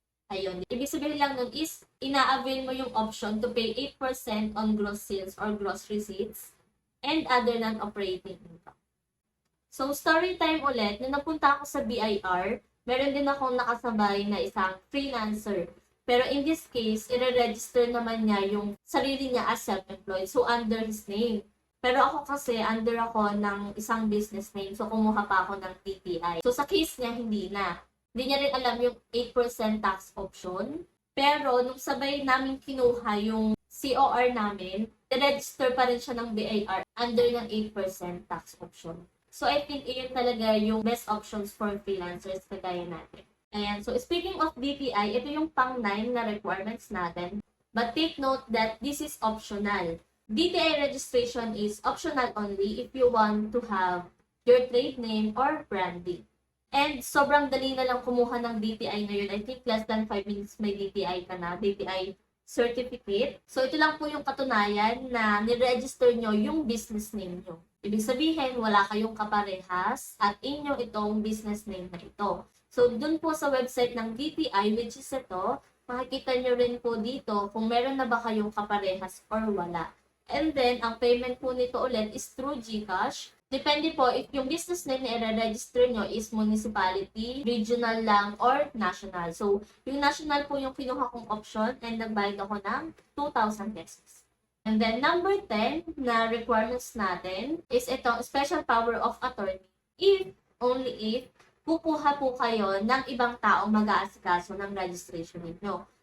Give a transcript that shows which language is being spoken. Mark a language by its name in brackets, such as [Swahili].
[English] Ayun. [Filipino] Ibig sabihin lang nun is, [English] ina-avail mo yung option to pay 8% on gross sales or gross receipts and other non-operating income. [Filipino] So, story time ulit. Nung napunta ako sa BIR, meron din akong nakasabay na isang freelancer. Pero in this case, i-register naman niya yung sarili niya as self-employed. So, under his name. Pero ako kasi, under ako ng isang business name. So, kumuha pa ako ng TTI. So, sa case niya, hindi na. Hindi niya rin alam yung 8% tax option. Pero, nung sabay namin kinuha yung COR namin, i-register pa rin siya ng BIR under ng 8% tax option. So, [English] I think [Filipino] iyon talaga yung best options for freelancers kagaya natin. Ayan. So, speaking of DTI, ito yung pang-9 na requirements natin. [English] But take note that this is optional. DTI registration is optional only if you want to have your trade name or branding. [Filipino] And sobrang dali na lang kumuha ng DTI ngayon. [English] I think [Filipino] less than 5 minutes may DTI ka na, DTI certificate. So, ito lang po yung katunayan na niregister nyo yung business name nyo. Ibig sabihin, wala kayong kaparehas at inyo itong business name na ito. So, dun po sa website ng DTI, which is ito, makikita nyo rin po dito kung meron na ba kayong kaparehas or wala. And then, ang payment po nito ulit is through GCash. Depende po if yung business name na i-register nyo is municipality, regional lang, or national. So, yung national po yung kinuha kong option and nagbayad ako ng 2,000 pesos. And then, number 10 na requirements natin is itong special power of attorney. If, only if, kukuha po kayo ng ibang taong mag-aasikaso ng registration ninyo.